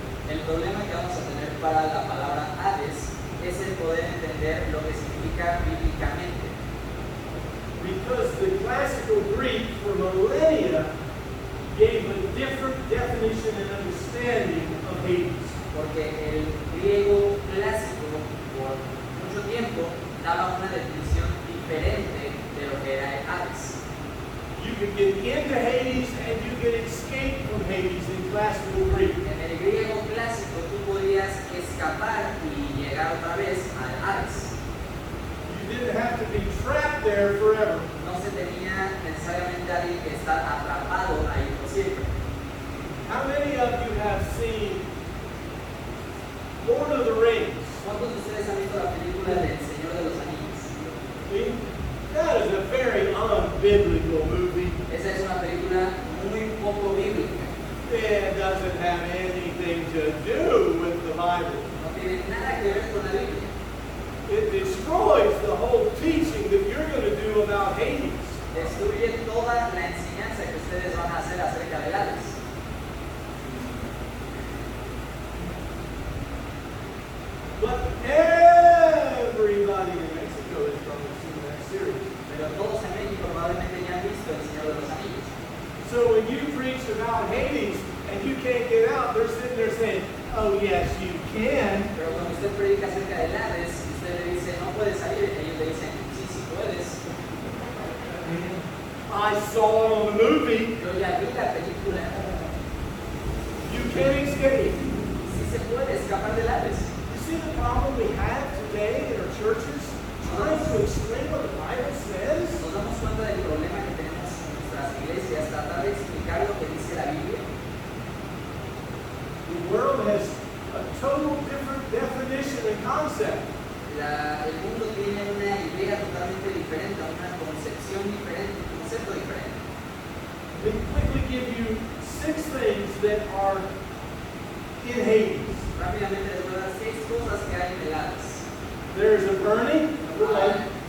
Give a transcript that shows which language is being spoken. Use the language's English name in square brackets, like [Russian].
[Spanish] El problema que vamos a tener para la palabra Hades es el poder entender lo que significa bíblicamente. [English] Because the classical Greek for millennia gave a different definition and understanding of Hades. [Spanish] Porque el griego clásico por mucho tiempo daba una definición diferente de lo que era el Hades. [English] You could get into Hades and you could escape from Hades in classical Greek. [Spanish] En el griego clásico tú podías escapar y llegar otra vez al Hades. [English] You didn't have to be trapped there forever. [Spanish] No se tenía necesariamente alguien que estar atrapado ahí por siempre. [English] How many of you have seen Lord of the Rings? [Spanish] ¿Cuántos de ustedes han visto la película del Señor de los Anillos? [English] See? That is a very unbiblical movie. [Spanish] Esa es una película muy poco bíblica. [English] It doesn't have anything to do with the Bible. [Spanish] No tiene nada que ver con la Biblia. [English] It destroys the whole teaching that you're going to do about Hades. [Spanish] Destruye toda la enseñanza que ustedes van a hacer acerca del Hades. [English] But everybody in Mexico has probably seen that series. [Spanish] Pero todos en México probablemente ya han visto El Señor de los Anillos. [English] So when you preach about Hades and you can't get out, they're sitting there saying, oh yes, you can. [Spanish] Pero cuando usted predica acerca del Hades, usted le dice, no puedes salir, ellos le dicen, sí, sí puedes. [English] I saw it on the movie. [Spanish] Yo ya vi la película. [English] You can't escape. [Spanish] Sí se puede escapar del Hades. [English] You see the problem we have today in our churches? Trying to explain what the Bible says? [Spanish] Nos damos cuenta del problema que tenemos en nuestras iglesias, tratar de explicar lo que dice la Biblia. [English] The world has a total different definition and concept. [Spanish] El mundo tiene una idea totalmente diferente, una concepción diferente, un concepto diferente. [English] Let me quickly give you 6 things that are in Hades. [Spanish] Rápidamente les voy a dar 6 cosas que hay en el Hades. [English] There is a burning, number 1.